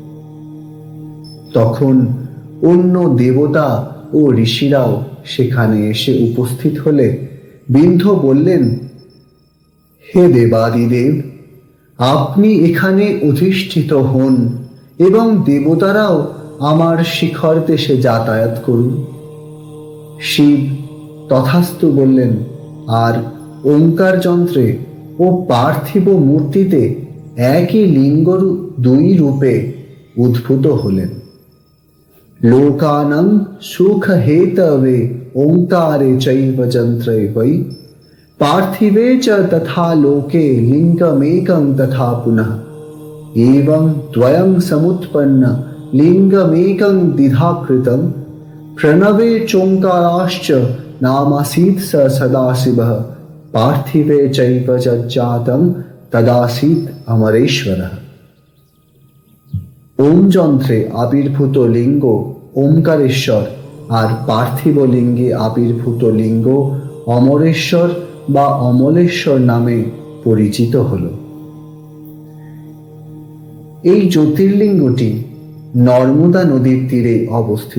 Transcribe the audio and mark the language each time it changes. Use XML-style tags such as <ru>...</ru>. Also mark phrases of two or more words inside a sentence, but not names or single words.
<bn>তখন অন্য দেবতা ও ঋষিরাও সেখানে এসে উপস্থিত হলে বিন্ধ্য বললেন, হে দেবাদিদেব, আপনি এখানে অধিষ্ঠিত হন এবং দেবতারাও আমার শিখর দেশে যাতায়াত করুন। শিব তথাস্তু বললেন, আর ওঙ্কার যন্ত্রে ও পার্থিব মূর্তিতে একই লিঙ্গ 2 রূপে উদ্ভূত হলেন।</bn> <sa>লোকানাং সুখ হেতবে ওঙ্কারে চৈব যন্ত্রে বৈ পার্থিবে চ তথা লোকে লিঙ্গমেকং তথা পুনঃ एवं द्वयं समुत्पन्न लिंगमेकं द्विधा कृतं प्रणवे चोंकाराश्च नामासीत् स सदाशिवः पार्थिवे चैव जातं तदासीत् अमरेश्वरः।</sa> <bn>ओम যন্ত্রে আবির্ভূত লিঙ্গ ওমকারেশ্বর আর পার্থিব লিঙ্গে আবির্ভূত লিঙ্গ অমরেশ্বর বা অমলেশ্বর নামে পরিচিত হল। এই জ্যোতির্লিঙ্গটি নর্মদা নদীর তীরে অবস্থিত।</bn>